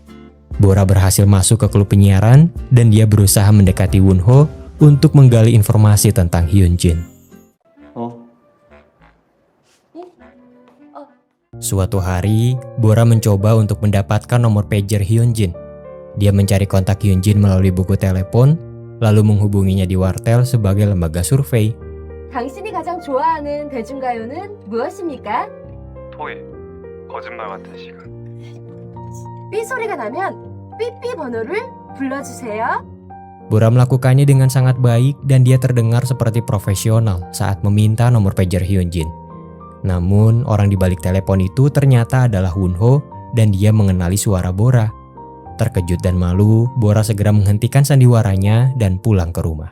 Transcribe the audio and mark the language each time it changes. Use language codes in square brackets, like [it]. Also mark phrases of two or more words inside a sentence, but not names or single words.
[id] Bora berhasil masuk ke klub penyiaran dan dia berusaha mendekati Wonho untuk menggali informasi tentang Hyunjin. Suatu hari, Bora mencoba untuk mendapatkan nomor pager Hyunjin. Dia mencari kontak Hyunjin melalui buku telepon, lalu menghubunginya di wartel sebagai lembaga survei. [ko] 당신이 가장 좋아하는 대중가요는 무엇입니까? 토해, 거짓말 같은 시간. 삐 소리가 나면 삐삐 번호를 불러주세요. [id] Bora melakukannya dengan sangat baik dan dia terdengar seperti profesional saat meminta nomor pager Hyunjin. Namun, orang di balik telepon itu ternyata adalah Wonho dan dia mengenali suara Bora. Terkejut dan malu, Bora segera menghentikan sandiwaranya dan pulang ke rumah.